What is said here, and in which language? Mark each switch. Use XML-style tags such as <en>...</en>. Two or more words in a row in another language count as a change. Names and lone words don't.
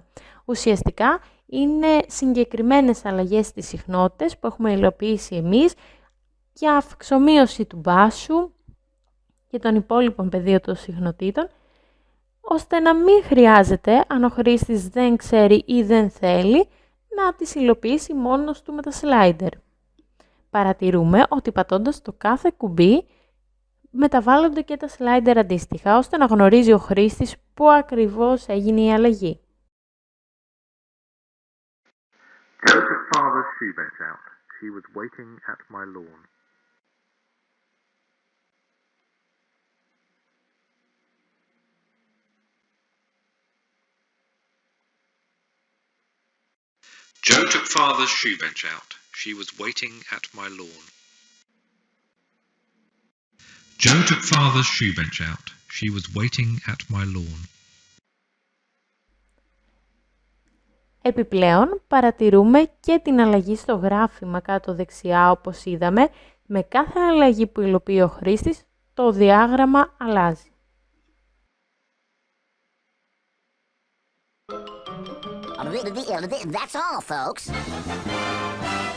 <el>Ουσιαστικά, είναι συγκεκριμένες αλλαγές στις συχνότητες που έχουμε υλοποιήσει εμείς για αυξομοίωση του μπάσου και των υπόλοιπων πεδίων των συχνοτήτων, ώστε να μην χρειάζεται, αν ο χρήστης δεν ξέρει ή δεν θέλει, να τις υλοποιήσει μόνος του με τα slider. Παρατηρούμε ότι πατώντας το κάθε κουμπί μεταβάλλονται και τα slider αντίστοιχα, ώστε να γνωρίζει ο χρήστης πού ακριβώς έγινε η αλλαγή.</el> <en>Joe took father's shoe bench out. She was waiting at my lawn. Joe took father's shoe bench out. She was waiting at my lawn. Joe took father's shoe bench out. She was waiting at my lawn.</en> <el>Επιπλέον, παρατηρούμε και την αλλαγή στο γράφημα κάτω δεξιά, όπως είδαμε. Με κάθε αλλαγή που υλοποιεί ο χρήστης, το διάγραμμα αλλάζει.</el> <en>That's all, folks.</en>